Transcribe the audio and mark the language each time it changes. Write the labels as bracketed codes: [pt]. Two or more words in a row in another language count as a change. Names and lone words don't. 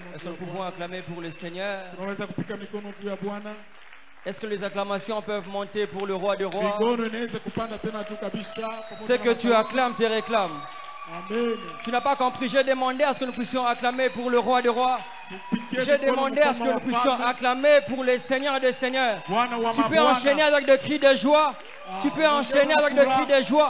[fr] Est-ce que nous pouvons acclamer pour le Seigneur? [sw] Tunaweza kupiga mikono juu ya Bwana. [fr] Est-ce que les acclamations peuvent monter pour le roi des rois? [sw] Mikono inaweza kupanda tena juu kabisa. [fr] Ce que tu acclames te réclame. Amen. Tu n'as pas compris. J'ai demandé à ce que nous puissions acclamer pour le roi des rois. J'ai demandé à ce que nous puissions acclamer pour les seigneurs des seigneurs. Tu peux enchaîner avec des cris de joie. Tu peux enchaîner avec des cris de joie.